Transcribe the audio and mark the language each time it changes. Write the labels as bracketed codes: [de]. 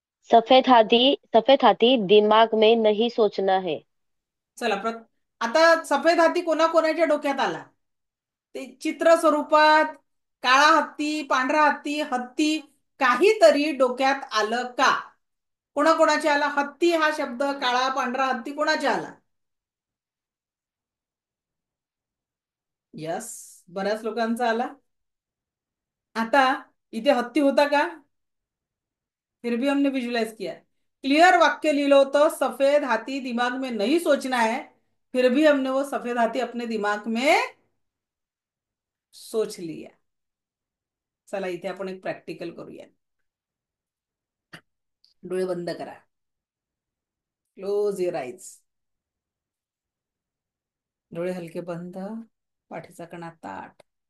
[hi] सफेद हाथी दिमाग में नहीं सोचना है. [mr] चला आता सफेद हाती कोणाकोणाच्या डोक्यात आला ते चित्र स्वरूपात? काळा हत्ती, पांढरा हत्ती, हत्ती काहीतरी डोक्यात आलं का? कोणाकोणाच्या आला हत्ती हा शब्द? काळा पांढरा हत्ती कोणाच्या आला? यस, बऱ्याच लोकांचा आला. आता इथे हत्ती होता का? [hi] फिर भी हमने विजुअलाइज किया. [mr] क्लियर वाक्य लिहिलं होतं, [hi] सफेद हाथी दिमाग में नहीं सोचना है, फिर भी हमने वो सफेद हाथी अपने दिमाग में सोच लिया. [mr] चला इथे आपण एक प्रॅक्टिकल करूया. डोळे बंद करा. [en] Close your eyes. [mr] डोळे हलके बंद, पाठीचा कणा ताठ.